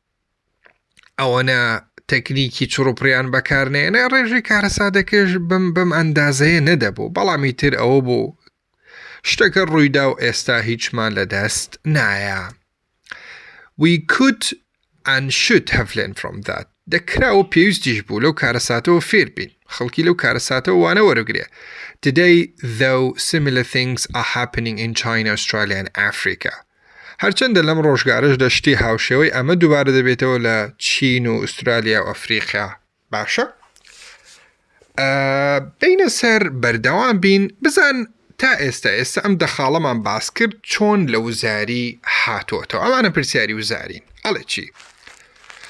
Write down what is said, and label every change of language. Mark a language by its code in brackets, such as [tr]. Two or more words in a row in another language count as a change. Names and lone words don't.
[ckb] ئەوەنە تەکنیکی چڕوپڕیان بەکارنێنە ڕێژی کارەساتەکەش بەم ئەندازەیە نەدەبوو بەڵامی تر ئەوە بوو شتەکە ڕوویدا و ئێستا هیچمان لەدەست نایە We [en] could and should have learned from that [ckb] دەکرا و پێویستیش بوو لەو کارەساتەوە فێر بین خەڵکی لەو کارەساتەوە وانە وەرەگرێ [en] Today though similar things are happening in China, Australia and Africa [ckb] هەرچەندە لەم ڕۆژگارەشدا شتی هاوشێوەی ئەمە دووبارە دەبێتەوە لە چین و ئوسترالیا و ئەفریقیا باشە بینە سەر بەردەوام بین بزان تا ئێستا ئەم دەخاڵەمان باس کرد چۆن لە وزاری هاتوۆتەوە ئەمانە پرسیاری وزارین ئەڵێ چی